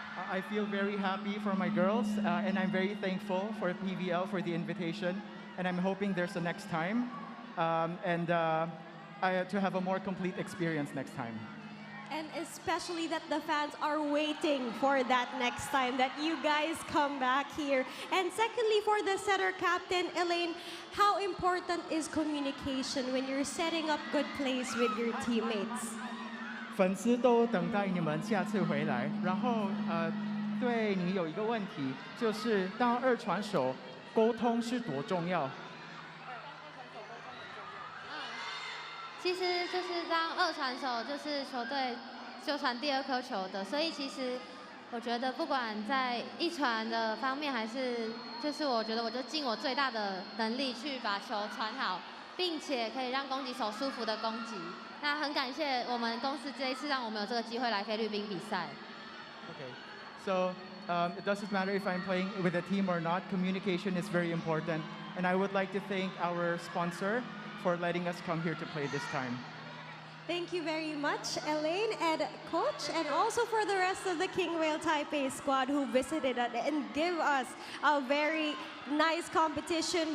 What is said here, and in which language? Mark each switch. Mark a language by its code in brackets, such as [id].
[en] I feel very happy for my girls, and I'm very thankful for PVL for the invitation, and I'm hoping there's a next time, and to have a more complete experience next time. And especially that the fans are waiting for that next time that you guys come back here. And secondly, for the setter captain, Elaine, how important is communication when you're setting up good plays with your teammates? [zh] 粉丝都等待你们下次回来，然后对你有一个问题，就是当二传手沟通是多重要？其实就是当二传手，就是球队就传第2颗球的，所以其实我觉得不管在一传的方面，还是就是我觉得我就尽我最大的能力去把球传好，并且可以让攻击手舒服的攻击。那很感谢我们公司这一次让我们有这个机会来菲律宾比赛。 [en] Okay, so it doesn't matter if I'm playing with a team or not. Communication is very important, and I would like to thank our sponsor for letting us come here to play this time. Thank you very much, Elaine and Coach, and also for the rest of the Kingwhale Taipei squad who visited us and give us a very nice competition.